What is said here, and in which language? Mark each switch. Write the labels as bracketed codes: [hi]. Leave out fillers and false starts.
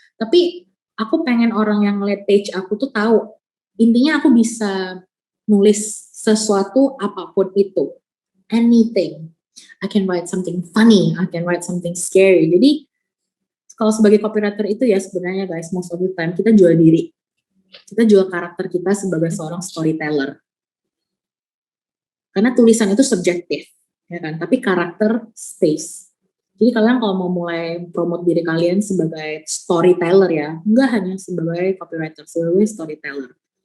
[id] Tapi aku pengen orang yang ngeliat page aku tuh tahu intinya aku bisa nulis sesuatu apapun itu, anything. [en] I can write something funny, I can write something scary. [id] Jadi kalau sebagai copywriter itu ya sebenarnya guys, most of the time kita jual diri. Kita jual karakter kita sebagai seorang storyteller. Karena tulisan itu subjektif, ya kan? Tapi karakter stays. Jadi kalian kalau mau mulai promote diri kalian sebagai storyteller ya, enggak hanya sebagai copywriter, sebagai storyteller.